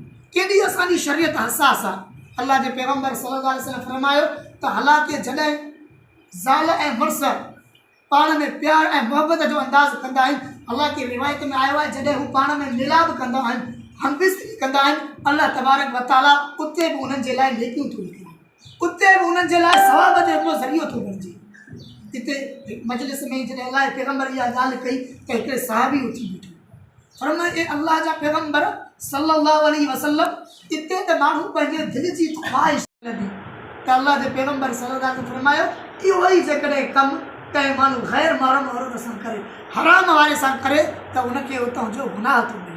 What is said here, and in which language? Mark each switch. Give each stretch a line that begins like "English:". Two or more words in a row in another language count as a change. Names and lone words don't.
Sindhi: केॾी असांजी शरीयत हसास आहे। अल्लाह जे पैगम्बर
Arabic: صلى الله عليه وسلم
Sindhi: फरमायो त हालांकि जॾहिं ज़ाल ऐं मुड़ुस पाण में प्यार ऐं मुहबत जो अंदाज़ कंदा आहिनि, हालांकि रिवायत में आयो आहे जॾहिं हू पाण में मिलाप कंदा आहिनि, हमबिस्तरी कंदा आहिनि, अल्लाह
Arabic: تبارك وتعالى
Sindhi: उते बि उन्हनि जे लाइ नेकियूं थो लिखाए, उते बि उन्हनि जे लाइ सवाब जो हिकिड़ो ज़रियो थो बणिजे। हिते मजलिस में जॾहिं अल्लाह जे पैगम्बर इहा ॻाल्हि कई त हिकिड़े साहबी उथी बीठो, फरमायो ए अल्लाह जा पैगम्बर
Arabic: صلى الله عليه وسلم,
Sindhi: हिते त माण्हू पंहिंजे दिलि जी ख़्वाहिश लॻी त अल्लाह जे पैगम्बर
Arabic: صلى الله عليه وسلم
Sindhi: फरमायो इहो ई जेकॾहिं कमु कंहिं माण्हू ग़ैर महरम औरत सां करे, हराम वारे सां करे, त उनखे उतां जो गुनाह थो मिले।